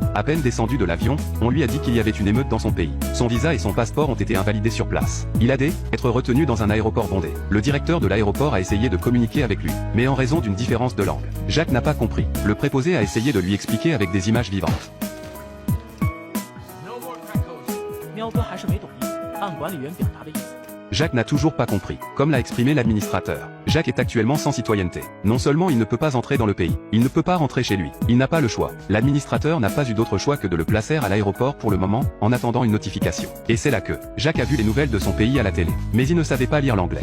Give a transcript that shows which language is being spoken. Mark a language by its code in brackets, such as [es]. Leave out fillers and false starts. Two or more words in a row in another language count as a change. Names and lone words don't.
[fr] À peine descendu de l'avion, on lui a dit qu'il y avait une émeute dans son pays. Son visa et son passeport ont été invalidés sur place. Il a être retenu dans un aéroport bondé. Le directeur de l'aéroport a essayé de communiquer avec lui, mais en raison d'une différence de langue. Jacques n'a pas compris. Le préposé a essayé de lui expliquer avec des images vivantes. [zh] 喵哥还是没懂意思，按管理员表达的意思。 [fr] Jacques n'a toujours pas compris, comme l'a exprimé l'administrateur. Jacques est actuellement sans citoyenneté. Non seulement il ne peut pas entrer dans le pays, il ne peut pas rentrer chez lui. Il n'a pas le choix. L'administrateur n'a pas eu d'autre choix que de le placer à l'aéroport pour le moment, en attendant une notification. Et c'est là que Jacques a vu les nouvelles de son pays à la télé. Mais il ne savait pas lire l'anglais.